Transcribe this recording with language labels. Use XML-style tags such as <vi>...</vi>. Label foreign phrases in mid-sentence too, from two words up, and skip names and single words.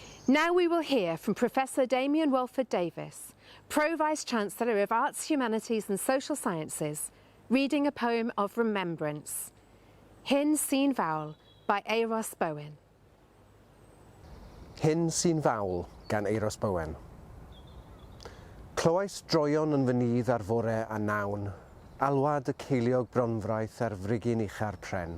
<en>Now we will hear from Professor Damian Davis, Pro-Vice-Chancellor of Arts, Humanities and Social Sciences, reading a poem of remembrance, Sy'n Fawl by Bowen.</en> <cy>Sy'n Fawl gan Bowen. Clywais droion yn fy nydd ar fore a nawn, alwad y ceiliog bronfraith ar frigyn uchar pren.</cy>